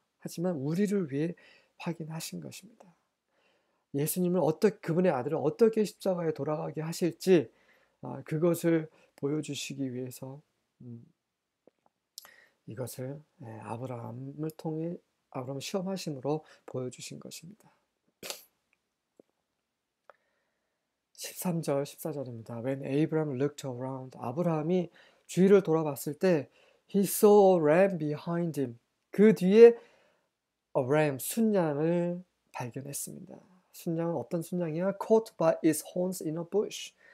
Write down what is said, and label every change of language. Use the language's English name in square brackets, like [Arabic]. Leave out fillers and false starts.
[Korean] 하지만 우리를 위해 확인하신 것입니다. 예수님을 그분의 아들을 어떻게 십자가에 돌아가게 하실지 그것을 보여주시기 위해서 이것을 아브라함을 통해 아브라함을 시험하심으로 보여주신 것입니다. 13절 14절입니다. [English] When Abraham looked around, [Korean] 아브라함이 주위를 돌아봤을 때 [English] He saw a ram behind him. [Korean] 그 뒤에 [English] a ram, [Korean] 순양을 발견했습니다. 순양은 어떤 순양이야? [English] Caught by its horns in a bush.